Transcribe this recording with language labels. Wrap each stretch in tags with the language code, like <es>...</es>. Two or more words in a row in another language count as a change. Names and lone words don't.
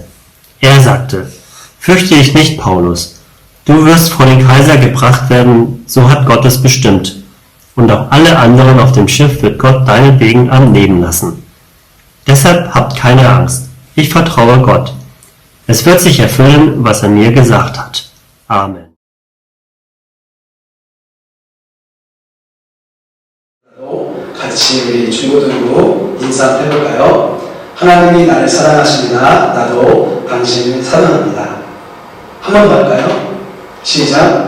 <de>Er sagte: Fürchte dich nicht, Paulus. Du wirst vor den Kaiser gebracht werden, so hat Gott es bestimmt. Und auch alle anderen auf dem Schiff wird Gott deinetwegen am Leben lassen. Deshalb habt keine Angst. Ich vertraue Gott. Es wird sich erfüllen, was er mir gesagt hat. Amen.</de> <ko>같이 우리 중고등부 인사 한번 해볼까요? 하나님이 나를 사랑하십니다. 나도 당신을 사랑합니다. 한 번 더 할까요? 시작.</ko>